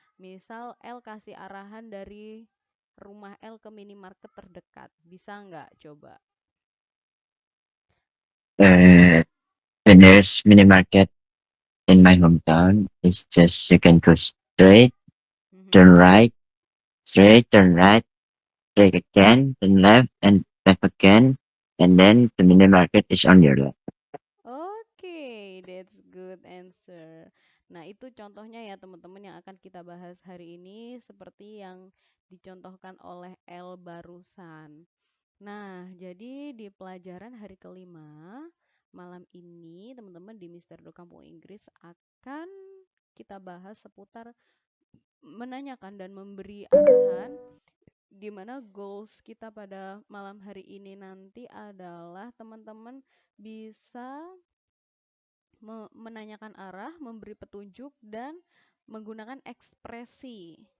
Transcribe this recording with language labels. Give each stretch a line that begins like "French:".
Indonesian: Misal El kasih arahan dari rumah El ke minimarket terdekat. Bisa nggak? Coba.
English: Uh, the nearest mini market in my hometown is just you can go straight, turn Mhm. right, straight, turn right, straight again, turn left, and left again, and then the mini market is on your left. Oke, that's good answer.
Indonesian: Nah, itu contohnya ya teman-teman yang akan kita bahas hari ini seperti yang dicontohkan oleh L barusan. Nah, jadi di pelajaran hari kelima malam ini teman-teman di Mister Do Kampung Inggris akan kita bahas seputar menanyakan dan memberi arahan di mana goals kita pada malam hari ini nanti adalah teman-teman bisa menanyakan arah, memberi petunjuk, dan menggunakan ekspresi.